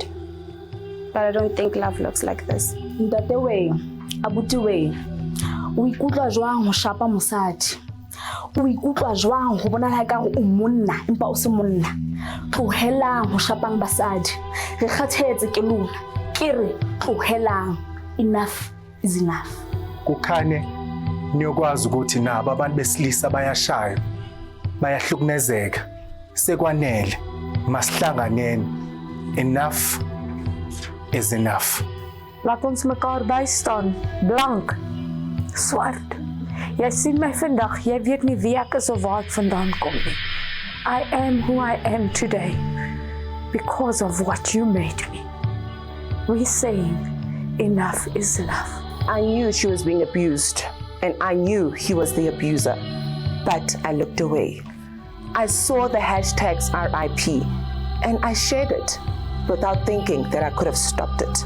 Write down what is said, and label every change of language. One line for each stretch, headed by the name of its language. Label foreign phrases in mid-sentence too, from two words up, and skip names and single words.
English: But I don't think love looks like this.
Southern Sotho: Ntate we, abuti we, o ikutlwa jwang ho shapa mosadi? O ikutlwa jwang ho bona ka o monna empa o se monna? Tlohelang ho shapang basadi. Re kgathetse ke lona. Ke re tlohelang.
English: Enough is enough.
Zulu: Kukhane niyokwazi ukuthi nabo abantu besilisa bayashaya. Bayahlukumezeka. Sekwanele. Masihlanganeni.
English: Enough is enough.
Afrikaans: Laat ons mekaar bystaan. Blank. Swart. Jy sien my vandag, jy weet nie wie ek is of waar ek vandaan kom nie.
English: I am who I am today because of what you made me. We're saying enough is enough. I knew she was being abused and I knew he was the abuser, but I looked away. I saw the hashtags RIP and I shared it without thinking that I could have stopped it.